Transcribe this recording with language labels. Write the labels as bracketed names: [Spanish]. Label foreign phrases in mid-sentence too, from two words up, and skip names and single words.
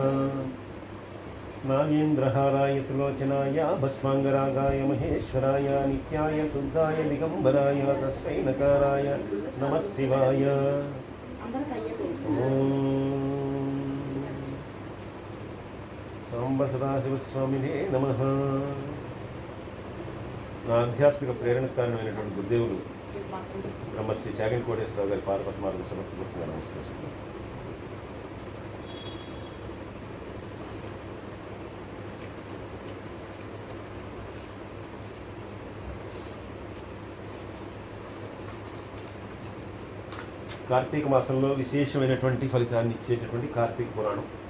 [Sanskrit] नागेन्द्रहाराय त्रिलोचनाय भस्माङ्गरागाय महेश्वराय नित्याय शुद्धाय दिगम्बराय तस्मै नकाराय नमः शिवाय। ॐ सांब सदाशिवस्वामिने नमः। [Telugu] నా ఆధ్యాత్మిక ప్రేరణకు కారణమైనటువంటి గురుదేవులు బ్రహ్మశ్రీ చాగంటి కోటేశ్వరరావు గారి పాదపద్మాలకు సమర్పూర్తిగా నమస్కరిస్తున్నాను. కార్తీక మాసంలో విశేషమైనటువంటి ఫలితాన్ని ఇచ్చేటటువంటి కార్తీక పురాణం.